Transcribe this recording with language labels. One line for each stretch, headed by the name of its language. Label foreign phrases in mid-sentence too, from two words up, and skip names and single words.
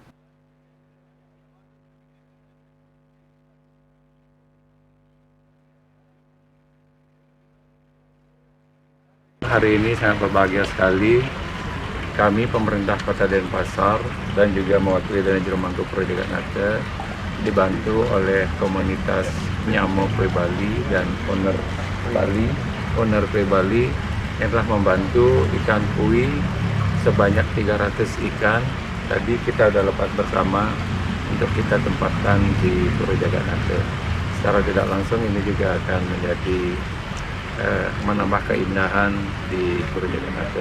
Indonesian: Hari ini sangat berbahagia sekali kami pemerintah Kota Denpasar dan juga mewakili dari Juru Mangku Pura Jagatnata dibantu oleh komunitas Nyamo Koi Bali dan owner Koi Bali yang telah membantu ikan koi sebanyak 300 ikan. Tadi kita sudah lepas bersama untuk kita tempatkan di Pura Jagatnata. Secara tidak langsung ini juga akan menjadi menambah keindahan di Pura Jagatnata.